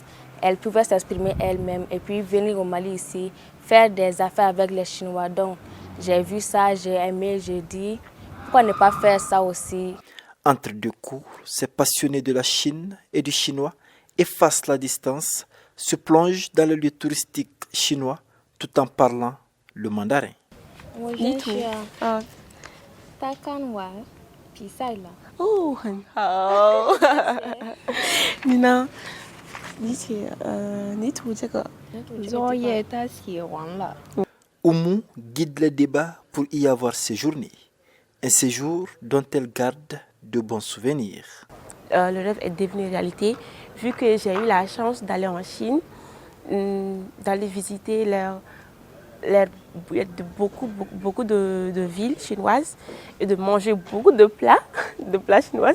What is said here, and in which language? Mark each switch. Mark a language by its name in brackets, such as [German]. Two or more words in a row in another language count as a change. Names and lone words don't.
[French] Elle pouvait s'exprimer elle-même et puis venir au Mali ici, faire des affaires avec les Chinois. Donc, j'ai vu ça, j'ai aimé, j'ai dit, pourquoi ne pas faire ça aussi? Entre 2 cours, ces passionnés de la Chine et du chinois effacent la distance, se plongent dans le lieu touristique chinois tout en parlant le mandarin. [Chinese] Oh, 很好。你呢？你涂这个作业他写完了。 [French] Oumou guide les débats pour y avoir séjourné. Un séjour dont elle garde de bons souvenirs. Le rêve est devenu réalité vu que j'ai eu la chance d'aller en Chine, d'aller visiter beaucoup de villes chinoises et de manger beaucoup de plats chinoises.